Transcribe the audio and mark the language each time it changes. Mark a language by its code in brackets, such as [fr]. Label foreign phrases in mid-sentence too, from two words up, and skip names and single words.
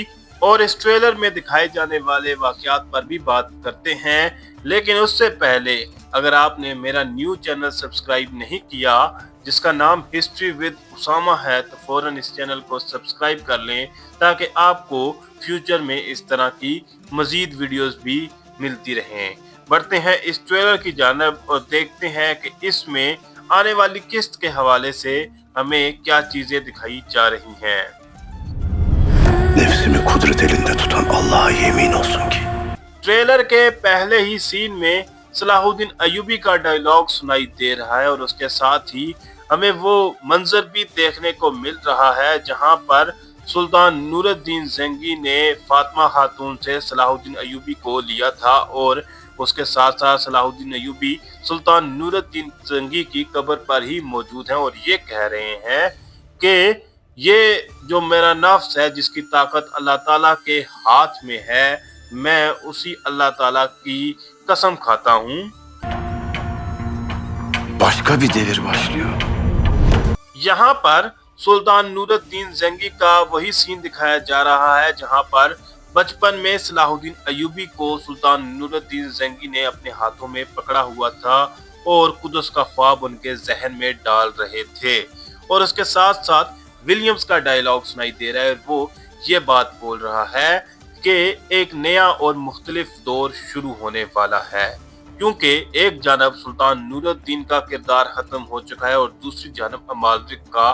[ur] اور اس ٹریلر میں دکھائے جانے والے واقعات پر بھی بات کرتے ہیں، لیکن اس سے پہلے اگر آپ نے میرا [en] new channel [ur] سبسکرائب نہیں کیا جس کا نام ہسٹری ود اسامہ ہے، تو فوراً اس چینل کو سبسکرائب کر لیں تاکہ آپ کو فیوچر میں اس طرح کی مزید ویڈیوز بھی ملتی رہیں. بڑھتے ہیں اس ٹریلر کی جانب اور دیکھتے ہیں کہ اس میں آنے والی قسط کے حوالے سے ہمیں کیا چیزیں دکھائی جا رہی ہیں. [tr] Nefsimi kudret elinde tutan Allah'a yemin olsun ki [ur] ٹریلر کے پہلے ہی سین میں صلاح الدین ایوبی کا ڈائیلاگ سنائی دے رہا ہے اور اس کے ساتھ ہی ہمیں وہ منظر بھی دیکھنے کو مل رہا ہے جہاں پر سلطان نور الدین زنگی نے فاطمہ خاتون سے صلاح الدین ایوبی کو لیا تھا. اور اس کے ساتھ ساتھ صلاح الدین ایوبی سلطان نور الدین زنگی کی قبر پر ہی موجود ہیں اور یہ کہہ رہے ہیں کہ یہ جو میرا نفس ہے جس کی طاقت اللہ تعالیٰ کے ہاتھ میں ہے، میں اسی اللہ تعالیٰ کی قسم کھاتا ہوں. [tr] başka bir devir başlıyor. [ur] یہاں پر سلطان نور الدین زنگی کا وہی سین دکھایا جا رہا ہے جہاں پر بچپن میں صلاح الدین ایوبی کو سلطان نور الدین زنگی نے اپنے ہاتھوں میں پکڑا ہوا تھا اور قدس کا خواب ان کے ذہن میں ڈال رہے تھے. اور اس کے ساتھ ساتھ ولیمز کا ڈائیلاگ سنائی دے رہا ہے، وہ یہ بات بول رہا ہے کہ ایک نیا اور مختلف دور شروع ہونے والا ہے، کیونکہ ایک جانب سلطان نور الدین کا کردار ختم ہو چکا ہے اور دوسری جانب امالرک کا.